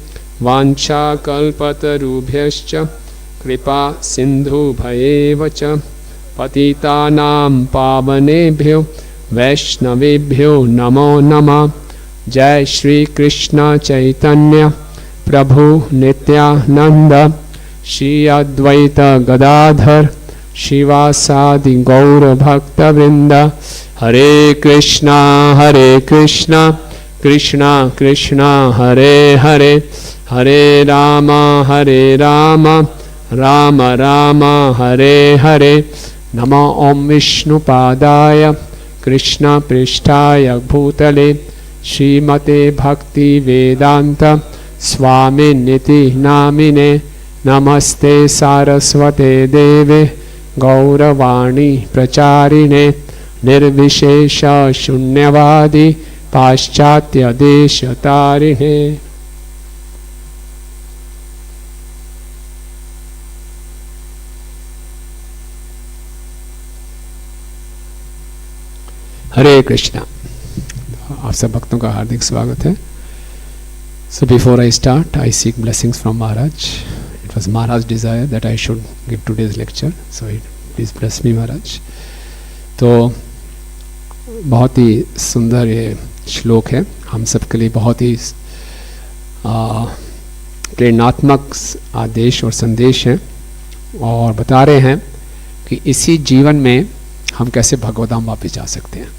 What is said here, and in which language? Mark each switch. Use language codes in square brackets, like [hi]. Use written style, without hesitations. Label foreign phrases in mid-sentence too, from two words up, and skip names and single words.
[sa] वाञ्छाकल्पतरुभ्यश्च कृपा सिन्धुभयेव च पतितानां पावनेभ्यो वैष्णवेभ्यो नमो नमः। जय श्री कृष्ण चैतन्य प्रभु नित्यानंद श्री अद्वैत गदाधर शिवासादि गौर भक्तवृंद। हरे कृष्णा कृष्णा कृष्णा हरे हरे हरे राम राम राम हरे हरे। नमो ओम विष्णुपादाय कृष्ण पृष्ठाय भूतले श्रीमते भक्ति वेदांत स्वामी निति नामिने नमस्ते सारस्वते देवे गौरवाणी प्रचारिणे निर्विशेष शून्यवादी पाश्चात्य देश तारिणे। हरे कृष्णा। [hi] आप सब भक्तों का हार्दिक स्वागत है। [en] So before I start, I seek blessings from Maharaj. It was Maharaj's desire that I should give today's lecture. So please bless me, Maharaj. [hi] तो बहुत ही सुंदर ये श्लोक है, हम सब के लिए बहुत ही प्रेरणात्मक आदेश और संदेश है, और बता रहे हैं कि इसी जीवन में हम कैसे भगवत धाम वापस जा सकते हैं।